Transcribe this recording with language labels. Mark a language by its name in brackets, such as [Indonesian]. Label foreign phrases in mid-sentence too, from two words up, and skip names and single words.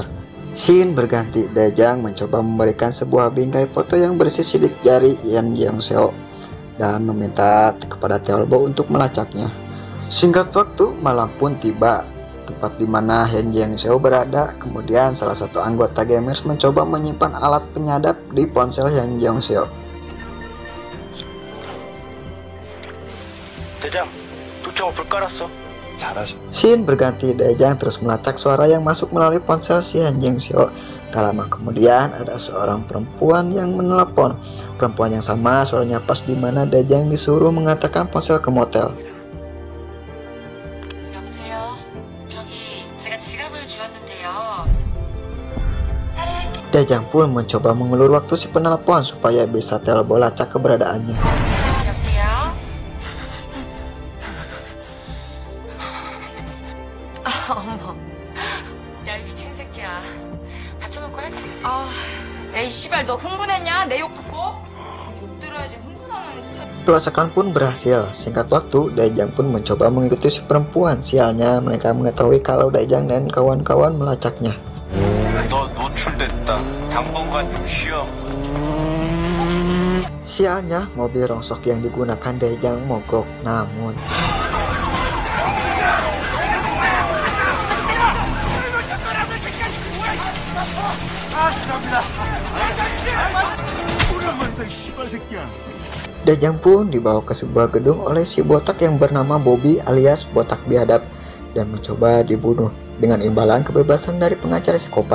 [Indonesian] Scene berganti, Daejang mencoba memberikan sebuah bingkai foto yang berisi sidik jari Yen Jeong-seo dan meminta kepada Teolbo untuk melacaknya. Singkat waktu, malam pun tiba. Tempat di mana Yen Jeong-seo berada, kemudian salah satu anggota gamers mencoba menyimpan alat penyadap di ponsel Yen Jeong-seo. [Korean] 대장, 도청을 불 깔았어. 잘하셔. [Indonesian] Scene berganti, Daejang terus melacak suara yang masuk melalui ponsel si Yen Jeong-seo. Tak lama kemudian ada seorang perempuan yang menelepon. Perempuan yang sama suaranya pas di mana Daejang disuruh mengantarkan ponsel ke motel. [Korean] 여보세요. 저기 제가 지갑을 주었는데요. [Indonesian] Daejang pun mencoba mengulur waktu si penelpon supaya bisa Teolbo lacak keberadaannya. [Korean] 여보세요. 어머. 야, 이 미친 새끼야. 다쳐놓고 해지. 에이 씨발 너 흥분했냐? 내 욕 듣고? 못 들어야지 흥분하는 스타일. [Indonesian] Pelacakan pun berhasil. Singkat waktu, Daejang pun mencoba mengikuti si perempuan. Sialnya mereka mengetahui kalau Daejang dan kawan-kawan melacaknya. [Korean] 너 노출됐다. 당분간 좀 쉬어. [Indonesian] Sialnya, mobil rongsok yang digunakan Daejang mogok. Namun Daejang pun dibawa ke sebuah gedung oleh si botak yang bernama Bobby alias botak biadab dan mencoba dibunuh dengan imbalan kebebasan dari pengacara psikopat.